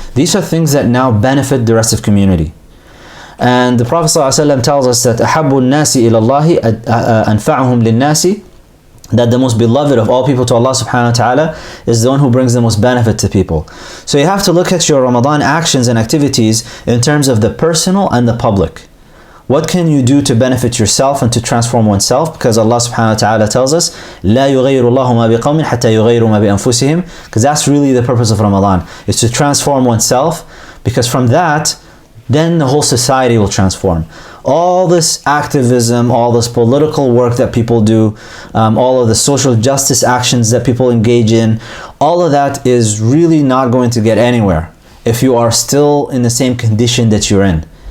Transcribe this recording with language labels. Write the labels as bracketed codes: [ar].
[en] These are things that now benefit the rest of community. And the Prophet ﷺ tells us that [ar] أَحَبُّ النَّاسِ إِلَى اللَّهِ أَنْفَعُهُمْ لِلنَّاسِ, [en] that the most beloved of all people to Allah subhanahu wa ta'ala is the one who brings the most benefit to people. So you have to look at your Ramadan actions and activities in terms of the personal and the public. What can you do to benefit yourself and to transform oneself? [ar] Because Allah subhanahu wa ta'ala tells us, لا يغير الله ما بقوم حتى يغيروا ما بأنفسهم. [en] Because that's really the purpose of Ramadan, is to transform oneself, because from that, then the whole society will transform. All this activism, all this political work that people do, all of the social justice actions that people engage in, all of that is really not going to get anywhere if you are still in the same condition that you're in.